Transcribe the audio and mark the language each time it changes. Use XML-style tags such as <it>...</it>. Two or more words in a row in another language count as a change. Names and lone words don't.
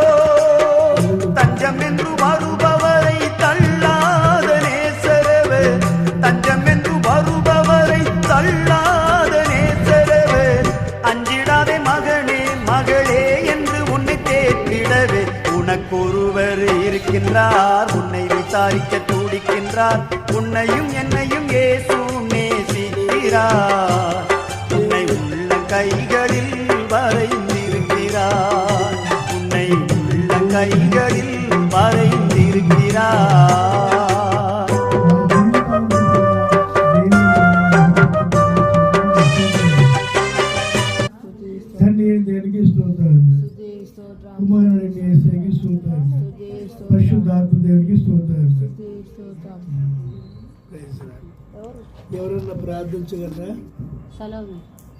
<ta>தஞ்சம் என்று வருபவரை தள்ளாத நேசரவே, தஞ்சம் என்று வருபவரை தள்ளாத நேசரவே, அஞ்சிடாதே மகனே மகளே என்று உன்னை தேற்றிடவே உனக்கொருவர் இருக்கின்றார், உன்னை விசாரிக்க துடிக்கின்றார். உன்னையும் என்னையும் இயேசு நேசிக்கிறார், உன்னை உள்ள கைகளில் வரைந்திருக்கிறார், உன்னை உள்ள கைகளில் வரைந்திருக்கிறார்.</ta> <te>దేనికి స్తోత్రాలు, కుమారుడికి యేసుకి స్తోత్రాలు, పరిశుద్ధాత్మ దేవునికి స్తోత్రాలు. ఎవరన్నా ప్రార్థించగలరా?</te>